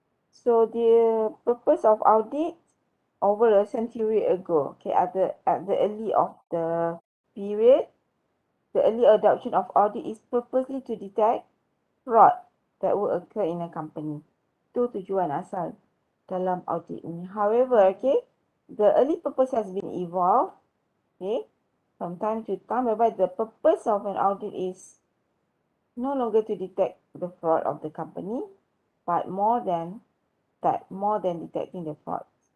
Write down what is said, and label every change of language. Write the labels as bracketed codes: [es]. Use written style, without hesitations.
[en] So the purpose of audit over a century ago, okay, at the early of the period, the early adoption of audit is purposely to detect fraud that will occur in a company. [ms] Itu tujuan asal dalam audit ini. [en] However, okay, the early purpose has been evolved, okay, from time to time, whereby the purpose of an audit is no longer to detect the fraud of the company, but more than detecting the fraud.